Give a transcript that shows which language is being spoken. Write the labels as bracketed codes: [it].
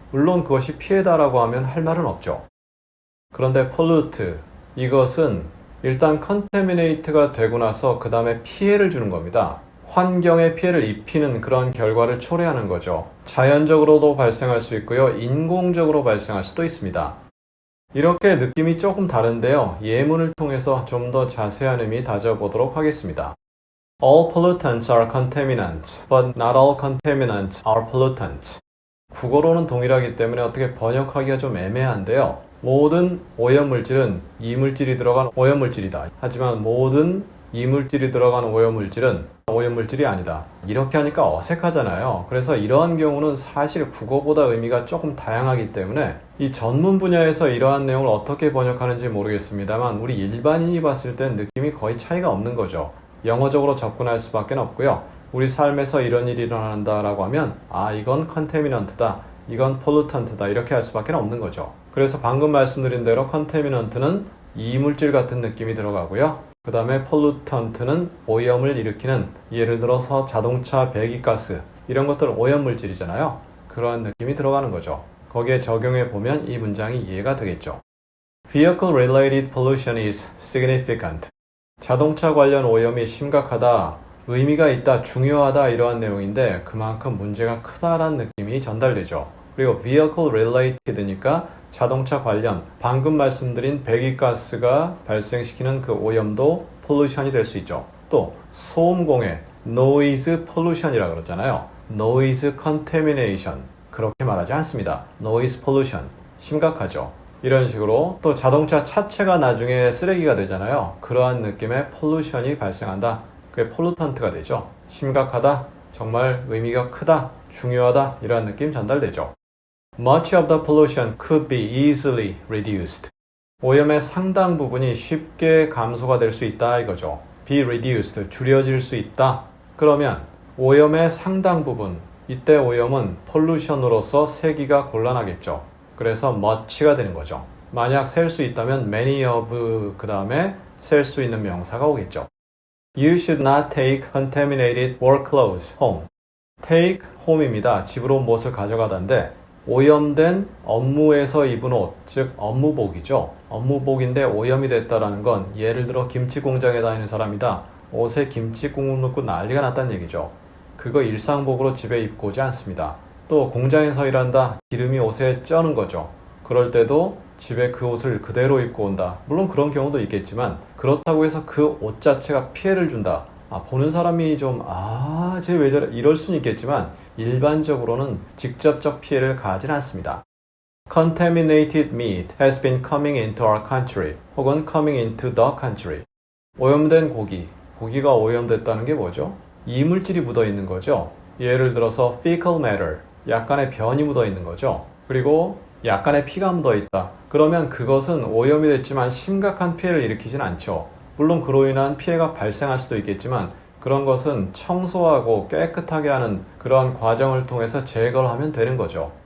[ko] 물론 그것이 피해다라고 하면 할 말은 없죠. 그런데 pollute, 이것은 일단 contaminate가 되고 나서 그 다음에 피해를 주는 겁니다. 환경에 피해를 입히는 그런 결과를 초래하는 거죠. 자연적으로도 발생할 수 있고요. 인공적으로 발생할 수도 있습니다. 이렇게 느낌이 조금 다른데요. 예문을 통해서 좀 더 자세한 의미 다져보도록 하겠습니다. [en] All pollutants are contaminants, but not all contaminants are pollutants. [ko] 국어로는 동일하기 때문에 어떻게 번역하기가 좀 애매한데요. 모든 오염물질은 이물질이 들어간 오염물질이다. 하지만 모든 이물질이 들어간 오염물질은 오염물질이 아니다. 이렇게 하니까 어색하잖아요. 그래서 이러한 경우는 사실 국어보다 의미가 조금 다양하기 때문에 이 전문 분야에서 이러한 내용을 어떻게 번역하는지 모르겠습니다만 우리 일반인이 봤을 땐 느낌이 거의 차이가 없는 거죠. 영어적으로 접근할 수밖에 없고요. 우리 삶에서 이런 일이 일어난다라고 하면 이건 contaminant다, 이건 pollutant다 이렇게 할 수밖에 없는 거죠. 그래서 방금 말씀드린 대로 contaminant는 이물질 같은 느낌이 들어가고요. 그 다음에 pollutant는 오염을 일으키는, 예를 들어서 자동차 배기가스 이런 것들은 오염물질이잖아요. 그러한 느낌이 들어가는 거죠. 거기에 적용해 보면 이 문장이 이해가 되겠죠. [en] Vehicle related pollution is significant. [ko] 자동차 관련 오염이 심각하다, 의미가 있다, 중요하다 이러한 내용인데 그만큼 문제가 크다라는 느낌이 전달되죠. 그리고 vehicle related니까 자동차 관련, 방금 말씀드린 배기가스가 발생시키는 그 오염도 pollution이 될 수 있죠. 또 소음공해, noise pollution이라고 그러잖아요. [en] noise contamination, [ko] 그렇게 말하지 않습니다. [en] noise pollution, [ko] 심각하죠. 이런 식으로 또 자동차 차체가 나중에 쓰레기가 되잖아요. 그러한 느낌의 pollution이 발생한다. 그게 pollutant가 되죠. 심각하다, 정말 의미가 크다, 중요하다 이런 느낌 전달되죠. [en] Much of the pollution could be easily reduced. [ko] 오염의 상당 부분이 쉽게 감소가 될 수 있다 이거죠. [en] be reduced, [ko] 줄여질 수 있다. 그러면 오염의 상당 부분, 이때 오염은 pollution으로서 세기가 곤란하겠죠. 그래서 much가 되는 거죠. 만약 셀 수 있다면 [en] many of [ko] 그 다음에 셀 수 있는 명사가 오겠죠. [en] You should not take contaminated work clothes home. take home [ko] 입니다. 집으로 온 옷을 가져가다인데 오염된 업무에서 입은 옷, 즉 업무복이죠. 업무복인데 오염이 됐다라는 건 예를 들어 김치 공장에 다니는 사람이다. 옷에 김치 국물 넣고 난리가 났다는 얘기죠. 그거 일상복으로 집에 입고 오지 않습니다. 또 공장에서 일한다. 기름이 옷에 쩌는 거죠. 그럴 때도 집에 그 옷을 그대로 입고 온다. 물론 그런 경우도 있겠지만 그렇다고 해서 그 옷 자체가 피해를 준다. 보는 사람이 좀 쟤 왜 저래? 이럴 수는 있겠지만 일반적으로는 직접적 피해를 가하진 않습니다. [en] Contaminated meat has been coming into our country [ko] 혹은 [en] coming into the country. [ko] 오염된 고기가 오염됐다는 게 뭐죠? 이물질이 묻어 있는 거죠. 예를 들어서 fecal matter, 약간의 변이 묻어 있는 거죠. 그리고 약간의 피가 묻어 있다. 그러면 그것은 오염이 됐지만 심각한 피해를 일으키진 않죠. 물론 그로 인한 피해가 발생할 수도 있겠지만 그런 것은 청소하고 깨끗하게 하는 그러한 과정을 통해서 제거를 하면 되는 거죠.